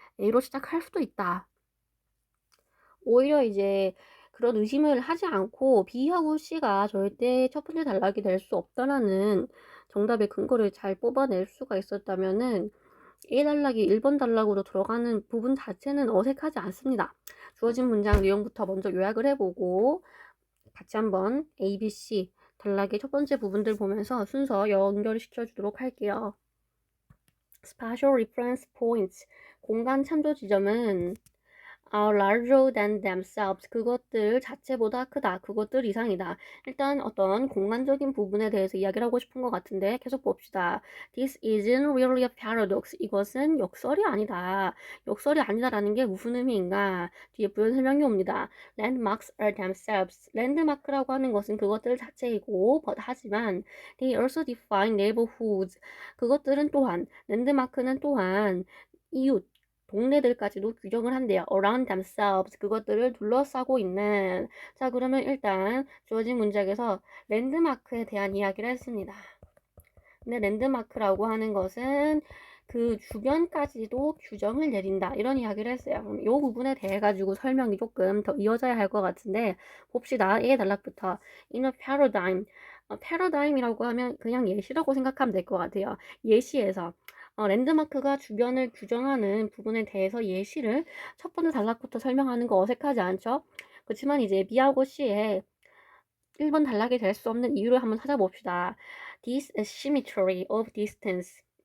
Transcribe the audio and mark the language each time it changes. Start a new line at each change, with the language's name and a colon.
Korean: A로 시작할 수도 있다. 오히려 이제 그런 의심을 하지 않고 B하고 C가 절대 첫 번째 단락이 될 수 없다라는 정답의 근거를 잘 뽑아낼 수가 있었다면은 A 단락이 1번 단락으로 들어가는 부분 자체는 어색하지 않습니다. 주어진 문장 내용부터 먼저 요약을 해보고 같이 한번 A, B, C 단락의 첫 번째 부분들 보면서 순서 연결시켜 주도록 할게요.
English: Spatial Reference Points
Korean: 공간 참조 지점은
English: are larger than themselves.
Korean: 그것들 자체보다 크다. 그것들 이상이다. 일단 어떤 공간적인 부분에 대해서 이야기를 하고 싶은 것 같은데 계속 봅시다.
English: This isn't really a paradox.
Korean: 이것은 역설이 아니다. 역설이 아니다라는 게 무슨 의미인가? 뒤에 부연 설명이 옵니다.
English: Landmarks are themselves.
Korean: 랜드마크라고 하는 것은 그것들 자체이고 하지만
English: they also define neighborhoods.
Korean: 그것들은 또한 랜드마크는 또한 이웃 동네들까지도 규정을 한대요.
English: around themselves.
Korean: 그것들을 둘러싸고 있는. 자, 그러면 일단 주어진 문장에서 랜드마크에 대한 이야기를 했습니다. 근데 랜드마크라고 하는 것은 그 주변까지도 규정을 내린다. 이런 이야기를 했어요. 그럼 이 부분에 대해 가지고 설명이 조금 더 이어져야 할 것 같은데 봅시다.
English: A
Korean: 단락부터
English: in a paradigm.
Korean: 패러다임이라고 하면 그냥 예시라고 생각하면 될 것 같아요. 예시에서 랜드마크가 주변을 규정하는 부분에 대해서 예시를 첫 번째 단락부터 설명하는 거 어색하지 않죠? 그렇지만 이제 B하고 C의 1번 단락이 될 수 없는 이유를 한번 찾아봅시다.
English: This asymmetry of distance.